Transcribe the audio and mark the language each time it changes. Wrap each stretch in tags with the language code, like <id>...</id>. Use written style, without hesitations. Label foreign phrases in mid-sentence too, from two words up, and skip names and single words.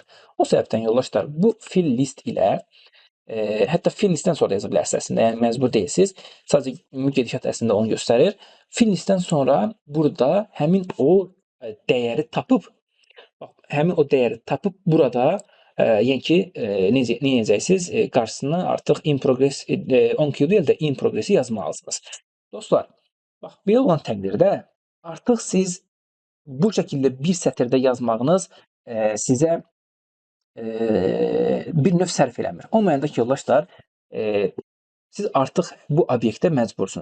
<az>O səbəbdən yoldaşlar, bu</az> <en>fill list</en> <az>ilə hətta</az> <en>fill listdən</en> <az>sonra yaza bilərsiniz əslində, yəni məcbur deyilsiniz. Sadəcə ümumi gedişat əslində onu göstərir.</az> <en>Fill listdən</en> <az>sonra burada həmin o dəyəri tapıb, burada yəni ki, nə edəcəksiniz? Qarşısına artıq</az> <en>in progress 10Q</en> <az>deyil də</az> <en>in progress-i</en> <az>yazmalısınız. Dostlar, bax, belə olan təqdirdə artıq siz bu şəkildə bir sətirdə yazmağınız sizə bir növ sərf eləmir. O mənada ki, yoldaşlar, siz artıq bu obyektə məcbursunuz.</az>